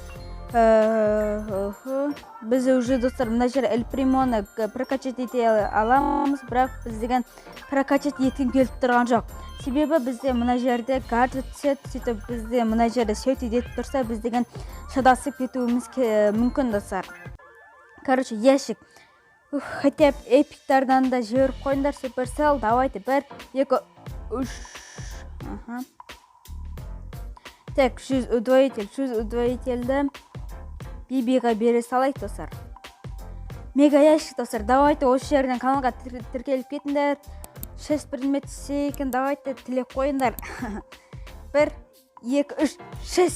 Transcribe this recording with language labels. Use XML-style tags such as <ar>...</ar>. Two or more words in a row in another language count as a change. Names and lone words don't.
<kk>Біз уже достар мына жер Эль Примоны прокачать ете аламыз, бірақ біз деген прокачать етін келіп тұрған жоқ. Себебі бізде мына жерде гаджет сет, сөйтіп бізде мына жерде сет етіп тұрса, біз деген шадасып кетуіміз мүмкін достар.</kk> <ru>Короче, ящик. Хотя</ru> <kk>эпиктардан да жіберіп қойыңдар, Supercell.</kk> <ru>Давайте 1, 2, 3.</ru> <kk>Так, 100 удвоительді бибиға бере салайық достар.</kk> <ru>Мега ящик достар.</ru> <kk>Давайте осы жерден каналға тіркеліп кетіңдер. 6 предмет сейкен, давайте тілек қойыңдар. 1, 2, 3, 6.</kk>